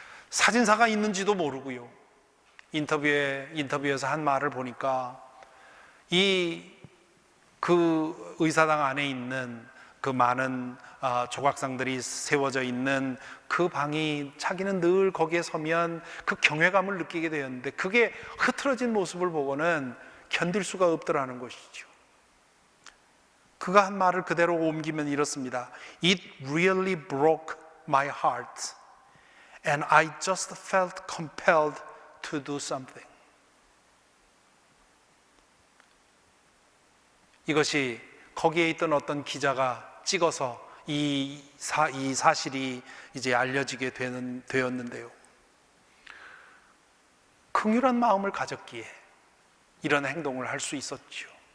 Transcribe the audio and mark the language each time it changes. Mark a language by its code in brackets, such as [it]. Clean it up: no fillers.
[ko] 사진사가 있는지도 모르고요. 인터뷰에서 한 말을 보니까 그 의사당 안에 있는 그 많은 조각상들이 세워져 있는 그 방이 자기는 늘 거기에 서면 그 경외감을 느끼게 되었는데 그게 흐트러진 모습을 보고는 견딜 수가 없더라는 것이죠. 그가 한 말을 그대로 옮기면 이렇습니다. [en] It really broke my heart and I just felt compelled to do something. [ko] 이것이 거기에 있던 어떤 기자가 찍어서 이 사실이 이제 알려지게 되었는데요. 긍휼한 마음을 가졌기에 이런 행동을 할 수 있었죠.